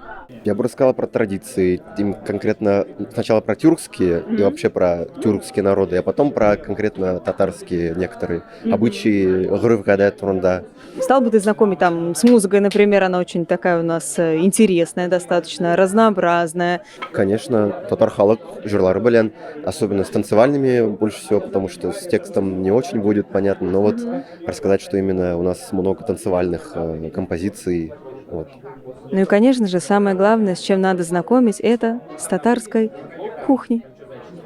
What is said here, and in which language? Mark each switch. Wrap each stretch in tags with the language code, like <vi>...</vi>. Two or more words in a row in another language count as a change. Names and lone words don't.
<ru>Я бы рассказала про традиции, конкретно сначала про тюркские и вообще про тюркские народы, а потом про конкретно татарские некоторые обычаи,</ru> <tt>гырыв гадат турында.</tt> <ru>Стал бы ты знакомить там с музыкой, например, она очень такая у нас интересная, достаточно разнообразная. Конечно,</ru> <tt>татар халық жырлары белән,</tt> <ru>особенно с танцевальными больше всего, потому что с текстом не очень будет понятно, но рассказать, что именно у нас много танцевальных композиций. Ну и, конечно же, самое главное, с чем надо знакомить, это с татарской кухней.</ru> <tt>Әлбәттә.</tt>